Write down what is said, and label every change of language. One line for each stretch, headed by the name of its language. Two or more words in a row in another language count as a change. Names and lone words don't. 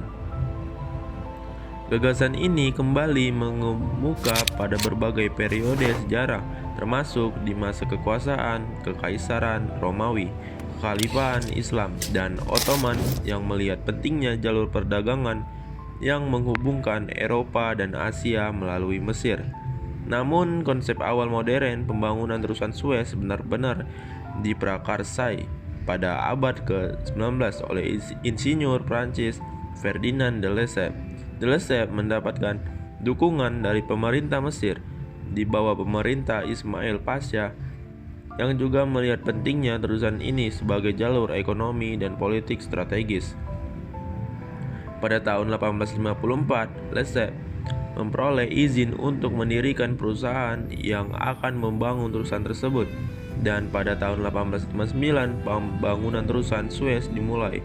Indonesian: Gagasan ini kembali mengemuka pada berbagai periode sejarah, termasuk di masa kekuasaan Kekaisaran Romawi, Kekhalifahan Islam, dan Ottoman yang melihat pentingnya jalur perdagangan yang menghubungkan Eropa dan Asia melalui Mesir. Namun konsep awal modern pembangunan terusan Suez benar-benar diprakarsai pada abad ke-19 oleh insinyur Prancis Ferdinand de Lesseps. De Lesseps mendapatkan dukungan dari pemerintah Mesir di bawah pemerintah Ismail Pasha yang juga melihat pentingnya terusan ini sebagai jalur ekonomi dan politik strategis. Pada tahun 1854, Lesseps memperoleh izin untuk mendirikan perusahaan yang akan membangun terusan tersebut, dan pada tahun 1859 pembangunan terusan Suez dimulai.